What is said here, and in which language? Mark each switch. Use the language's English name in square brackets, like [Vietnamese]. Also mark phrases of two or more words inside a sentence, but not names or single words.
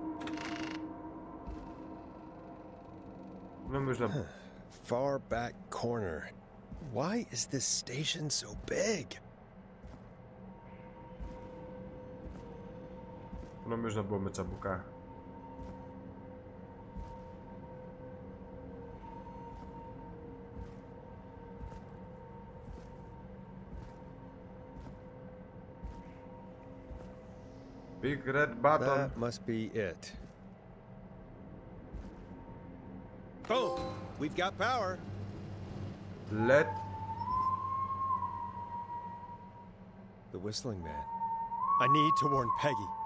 [Greek] Νομίζω να... [English] Far back corner. Why is this station so big? [Greek] Νομίζω να μπω με τσαμπουκά. [English] Big red button. That must be it. Boom! We've got power. Let the whistling man. I need to warn Peggy.